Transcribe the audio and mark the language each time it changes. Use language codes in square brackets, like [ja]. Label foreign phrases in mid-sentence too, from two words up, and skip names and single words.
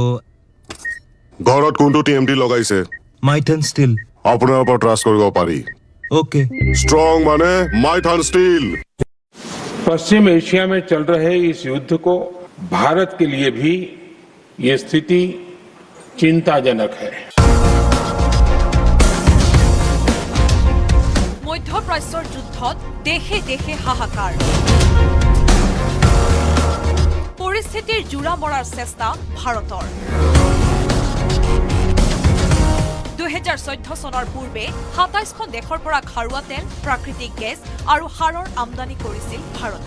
[as] ঘৰত কোনটো টিএমটি লগাইছে माइथन स्टील আপোনাৰ ওপৰত ট্ৰাষ্ট কৰিব পাৰি। ओके ষ্ট্ৰং মানে মাইথান ষ্টীল। [hi] पश्चिम एशिया में चल रहे इस युद्ध को भारत के लिए भी ये स्थिति चिंताजनक है। [as] মধ্যপ্ৰাচ্যৰ যুদ্ধত দেশে দেশে হাহাকাৰ। পৰিস্থিতিৰ জোৰা মৰাৰ চেষ্টা ভাৰতৰ। 2014 চনৰ পূৰ্বে 27খন দেশৰ পৰা খাৰুৱা তেল, প্ৰাকৃতিক গেছ আৰু সাৰৰ আমদানি কৰিছিল ভাৰতে।